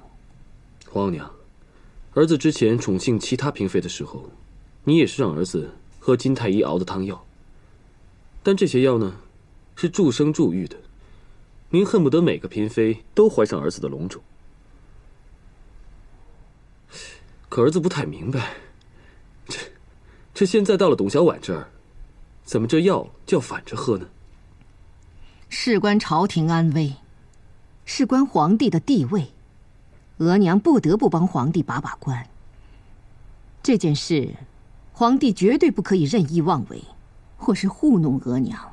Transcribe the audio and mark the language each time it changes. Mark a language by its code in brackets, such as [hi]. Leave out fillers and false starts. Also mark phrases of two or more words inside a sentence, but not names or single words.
[zh] 皇娘，兒子之前寵幸其他嬪妃的時候，你也是讓兒子喝金太醫熬的湯藥，但這些藥呢，是助生助育的，您恨不得每個嬪妃都懷上兒子的龍種。可兒子不太明白，這現在到了董小宛這兒，怎麼這藥就要反着喝呢？事關朝廷安危，事關皇帝的地位，額娘不得不幫皇帝把把關。這件事，皇帝絕對不可以任意妄為，或是糊弄額娘。